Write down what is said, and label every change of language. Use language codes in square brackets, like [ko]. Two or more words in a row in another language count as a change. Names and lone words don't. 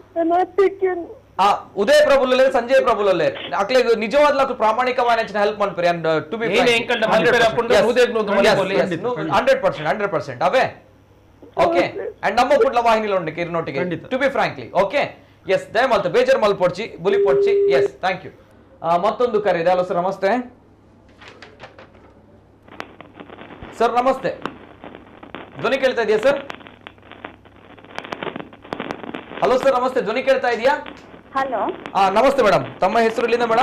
[tcy] ಉದಯ ಪ್ರಭು ಉಲ್ಲೇರು ಸಂಜಯ್ ಪ್ರಭು ಉಲ್ಲೇರು ಅಕ್ಲೆ ನಿಜವಾದ ಪ್ರಾಮಾಣಿಕವಾದ ಹೆಲ್ಪ್ ಮನ್ಪರಿ [en] and to be 100% [tcy] ಅವೇ ಓಕೆ ಅಂಡ್ ನಮ್ಮ ಕುಡ್ಲ ವಾಹಿನಿಲ ಉಂಡು ಕಿರ್ನೊಟ್ಟಿಗೆ [en] to be frankly okay yes [tcy] ದಯಮಾಲ್ತು ಬೇಜಾರ್ ಮಲ್ಪೊಡ್ಚಿ ಬುಲಿ ಪೊಡ್ಚಿ [en] yes thank you. [kn] ಮತ್ತೊಂದು ಕರೆ ಇದೆ. [en] hello sir [kn] ನಮಸ್ತೆ. ಸರ್ ನಮಸ್ತೆ, ಧ್ವನಿ ಕೇಳ್ತಾ ಇದೆಯಾ ಸರ್? [en] hello sir [kn] ನಮಸ್ತೆ, ಧ್ವನಿ ಕೇಳ್ತಾ ಇದೆಯಾ? ಹಲೋ ನಮಸ್ತೆ ಮೇಡಮ್, ತಮ್ಮ ಹೆಸರು ಎಲ್ಲಿಂದ ಮೇಡಮ್?